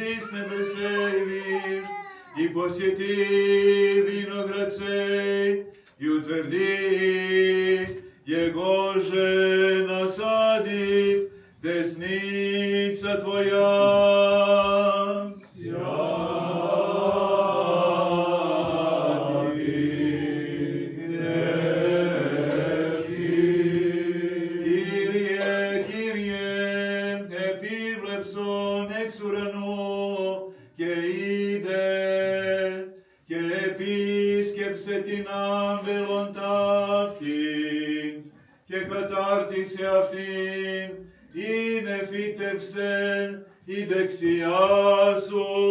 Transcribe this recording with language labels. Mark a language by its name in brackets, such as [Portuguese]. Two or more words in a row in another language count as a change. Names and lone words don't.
[Church Slavic] посети виноград сей, и утверди, егоже насади десница Твоя. [Greek] Κύριε, Κύριε, επίβλεψον εξ ουρανού, και είδε και επίσκεψε την άμπελον ταύτην και κατάρτισε αυτήν, είναι φύτευσεν η δεξιά σου.